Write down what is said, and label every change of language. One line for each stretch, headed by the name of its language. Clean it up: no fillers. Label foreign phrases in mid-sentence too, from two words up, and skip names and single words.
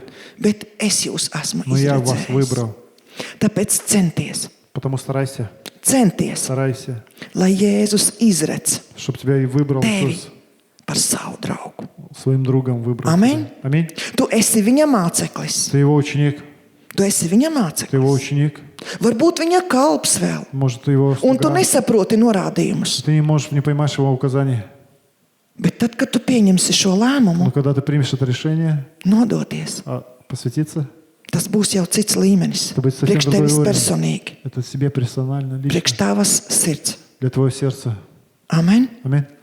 Latvian: bet es jūs esmu
Russian: но я вас
Latvian: izredzējis.
Russian: выбрал.
Latvian: Tāpēc centies,
Russian: Потому старайся,
Latvian: centies, lai Jēzus izredz
Russian: чтобы тебя и выбрал
Latvian: tevi
Russian: Иисус.
Latvian: par savu draugu.
Russian: Своим другом выбрал.
Latvian: Amen.
Russian: тебя. Аминь.
Latvian: Tu esi viņa māceklis.
Russian: Ты его ученик.
Latvian: Tu esi viņa
Russian: Ты его
Latvian: māceklis.
Russian: ученик.
Latvian: Varbūt viņa kalps vēl.
Russian: Может, ты его
Latvian: Un tu
Russian: слуга.
Latvian: nesaproti norādījumus.
Russian: Ты не можешь, не поймаешь его указаний.
Latvian: Bet tad, kad tu pieņemsi šo
Russian: Но
Latvian: lēmumu,
Russian: когда ты примешь это решение,
Latvian: nodoties,
Russian: посвятиться,
Latvian: tas būs jau cits līmenis. Tas būs совсем Priekš
Russian: другой
Latvian: tevis
Russian: уровень.
Latvian: personīgi,
Russian: это себе персонально,
Latvian: priekš
Russian: лично,
Latvian: tavas sirds.
Russian: для твоего сердца.
Latvian: Amen.
Russian: Аминь.